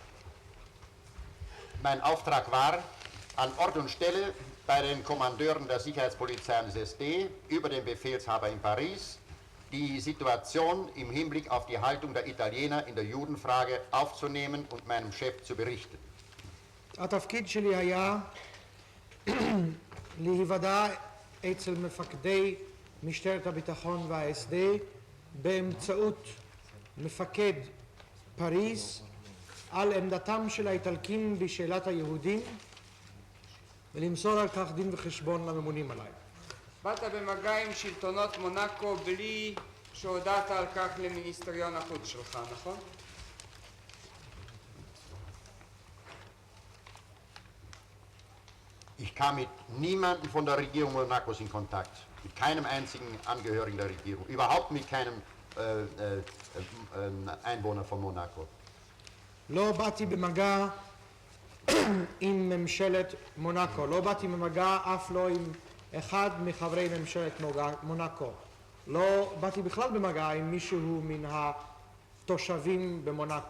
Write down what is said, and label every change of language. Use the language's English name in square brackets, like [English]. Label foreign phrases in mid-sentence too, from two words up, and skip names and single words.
[German] Mein Auftrag war, an Ort und Stelle bei den Kommandeuren der Sicherheitspolizei und des SD über den Befehlshaber in Paris die Situation im Hinblick auf die Haltung der Italiener in der Judenfrage aufzunehmen und meinem Chef zu berichten. [Hebrew] התפקיד שלי היה להיוודע אצל מפקדי משטרת הביטחון וה-SD באמצעות מפקד פריז על עמדתם של האיטלקים בשאלת היהודים ולמסור על כך דין וחשבון לממונים עליי. באת במגע עם שלטונות מונקו בלי שהודעת על כך למיניסטריון החוץ שלך, נכון? [German] Ich kam mit niemandem von der Regierung Monacos in Kontakt, mit keinem einzigen Angehörigen der Regierung, überhaupt mit keinem Einwohner von Monaco. [Hebrew] לא באתי במגע עם ממשלת מונקו, לא באתי במגע אף לא עם אחד מחברי ממשלת מונקו. לא באתי בכלל במגע עם מישהו מן התושבים במונקו.